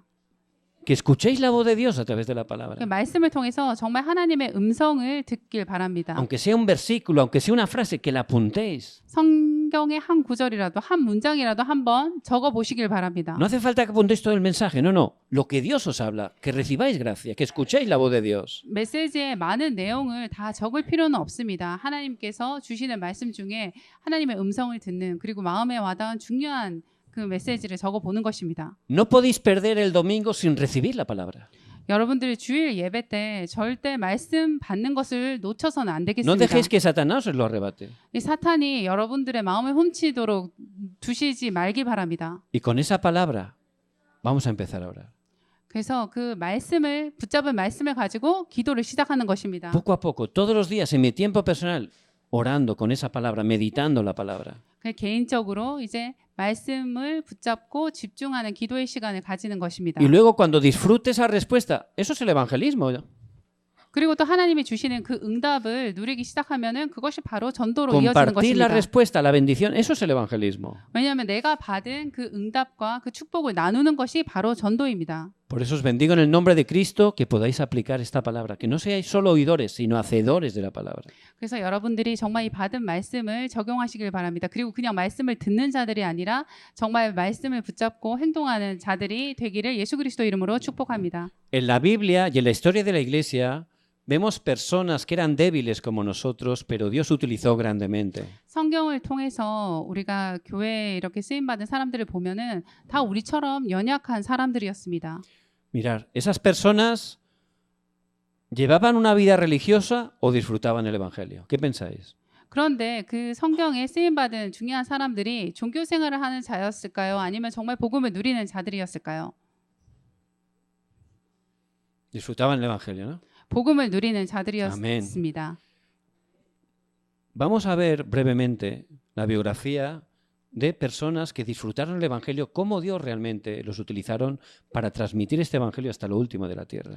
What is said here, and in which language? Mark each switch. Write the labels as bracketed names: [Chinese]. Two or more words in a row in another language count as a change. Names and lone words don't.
[Spanish] Que escuchéis la voz de Dios a través de la [Korean] 그 [Spanish] palabra. [Korean] 말씀을 통해서 정말 하나님의 음성을 듣길 바랍니다. [Spanish] Aunque sea un versículo, aunque sea una frase, que la apuntéis. [Korean] 성경의 한 구절이라도 한 문장이라도 한번 적어 보시길 바랍니다. [Spanish] No hace falta que apuntéis todo el mensaje, no, no. Lo que Dios os habla, que recibáis gracia, que escuchéis la voz de Dios. [Korean] 메시지의 많은 내용을 다 적을 필요는 없습니다. 하나님께서 주시는 말씀 중에 하나님의 음성을 듣는 그리고 마음에 와닿은 중요한 그 메시지를 적어 보는 것입니다. [Spanish] No podéis perder el domingo sin recibir la palabra. [Korean] 여러분들이 주일 예배 때 절대 말씀 받는 것을 놓쳐서는 안 [Spanish] No [Korean] 되겠습니다. [Spanish] dejéis que Satanás os lo arrebate. [Korean] 이 사탄이 여러분들의 마음을 훔치도록 두시지 말기 바랍니다. [Spanish] Y con esa palabra vamos a empezar ahora. [Korean] 그래서 그 말씀을 붙잡은 말씀을 가지고 기도를 시작하는 것입니다. [Spanish] Poco a poco, todos los días en mi tiempo personal, orando con esa palabra, meditando la palabra. [Korean] 개인적으로 이제 말씀을 붙잡고 집중하는 기도의 시간을 가지는 것입니다. [Spanish] Y luego cuando disfrute esa respuesta, eso es el evangelismo. [Korean] 그리고 또 하나님이 주시는 그 응답을 누리기 시작하면은 그것이 바로 전도로 이어지는 [Spanish] Compartir la [Korean] 것입니다. [Spanish] respuesta, la bendición, eso es el evangelismo. [Korean] 왜냐하면 내가 받은 그 응답과 그 축복을 나누는 것이 바로 전도입니다. [Spanish] Por eso os bendigo en el nombre de Cristo que podáis aplicar esta palabra, que no seáis solo oidores, sino hacedores de la palabra. [Korean] 그래서 여러분들이 정말 이 받은 말씀을 적용하시길 바랍니다. 그리고 그냥 말씀을 듣는 자들이 아니라 정말 말씀을 붙잡고 행동하는 자들이 되기를 예수 그리스도 이름으로 축복합니다. [Spanish] En la Biblia y en la historia de la Iglesia vemos personas que eran débiles como nosotros, pero Dios utilizó grandemente. [Korean] 성경을 통해서 우리가 교회에 이렇게 쓰임 받은 사람들을 보면은 다 우리처럼 연약한 사람들이었습니다. [Spanish] Mirad, esas personas ¿llevaban una vida religiosa o disfrutaban el Evangelio? ¿Qué pensáis? [Korean] 그런데 그 성경에 쓰임 받은 중요한 사람들이 종교 생활을 하는 자였을까요? 아니면 정말 복음을 누리는 자들이었을까요? [Spanish] Disfrutaban el Evangelio, ¿no? [Korean] 복음을 누리는 자들이었습니다. [Spanish] Vamos a ver brevemente la biografía de personas que disfrutaron el Evangelio, cómo Dios realmente los utilizaron para transmitir este Evangelio hasta lo último de la tierra.